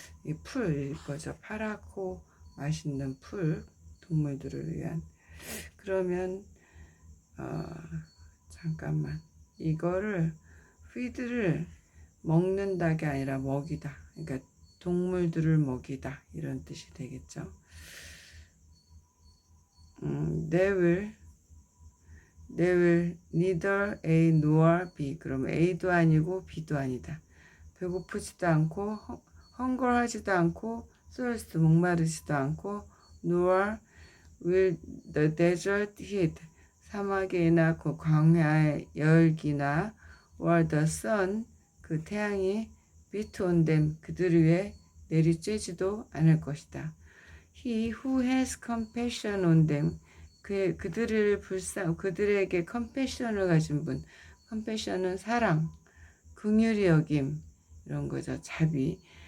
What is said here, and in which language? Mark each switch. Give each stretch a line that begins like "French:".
Korean: 이 풀일 거죠. 파랗고 맛있는 풀, 동물들을 위한. 그러면 잠깐만. 이거를 feed를 먹는다가 아니라 먹이다. 그러니까 동물들을 먹이다. 이런 뜻이 되겠죠.
English: They will neither A nor B.
Korean: 그럼 A도 아니고 B도 아니다. 배고프지도 않고 헝거하지도 않고 thirst 목마르지도 않고
English: nor will the desert heat.
Korean: 사막이나 그 광야의 열기나
English: or the sun.
Korean: 그 태양이
English: beat on them.
Korean: 그들 위에 내리쬐지도 않을 것이다.
English: He who has compassion on them.
Korean: 그들에게 compassion을 가진 분. compassion은 사랑, 긍휼히 여김 이런 거죠. 자비.